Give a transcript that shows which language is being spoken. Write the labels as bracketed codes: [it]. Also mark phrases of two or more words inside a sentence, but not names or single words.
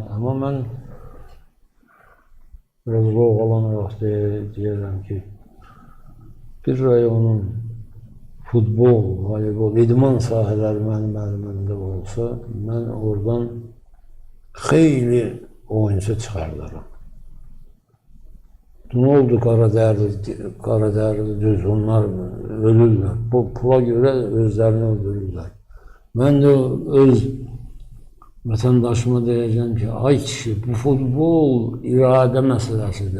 [az] Amma mən biraz loğalanaraq deyirəm ki, bir rayonun futbol, voleybol, idman sahələri mənim əlimdə olsa, mən oradan xeyli oyuncu çıxardaram. [tr] Ne oldu Karadağlı düz, onlar ölürler. Bu pula göre özlerini öldürürler. Ben de öz vatandaşıma diyeceğim ki, ay kişi, bu futbol irade meselesidir.